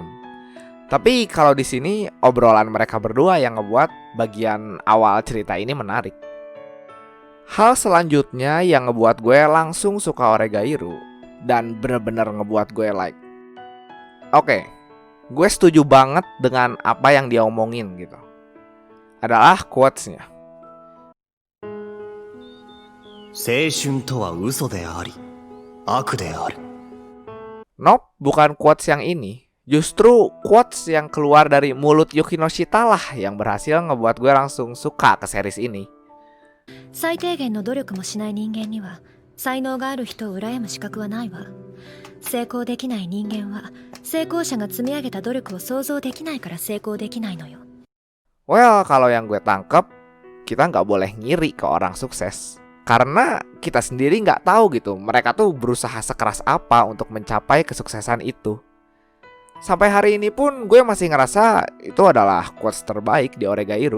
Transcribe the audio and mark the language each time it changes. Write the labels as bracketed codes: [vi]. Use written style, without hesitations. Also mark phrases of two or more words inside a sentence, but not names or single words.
[id] Tapi kalau di sini obrolan mereka berdua yang ngebuat bagian awal cerita ini menarik. Hal selanjutnya yang ngebuat gue langsung suka Oregairu dan bener-bener ngebuat gue like. Oke, gue setuju banget dengan apa yang dia omongin gitu. Adalah quotes-nya. [ja] 青春とは嘘であり、悪である. [id] Nope, bukan quotes yang ini. Justru quotes yang keluar dari mulut Yukinoshita lah yang berhasil ngebuat gue langsung suka ke series ini. [ja] 最低限の努力もしない人間には才能がある人を羨む資格はないわ。成功できない人間は成功者が積み上げた努力を想像できないから成功できないのよ。 [id] Well, kalau yang gue tangkep, kita nggak boleh ngiri ke orang sukses. Karena kita sendiri nggak tahu gitu, mereka tuh berusaha sekeras apa untuk mencapai kesuksesan itu. Sampai hari ini pun gue masih ngerasa itu adalah quotes terbaik di Oregairu.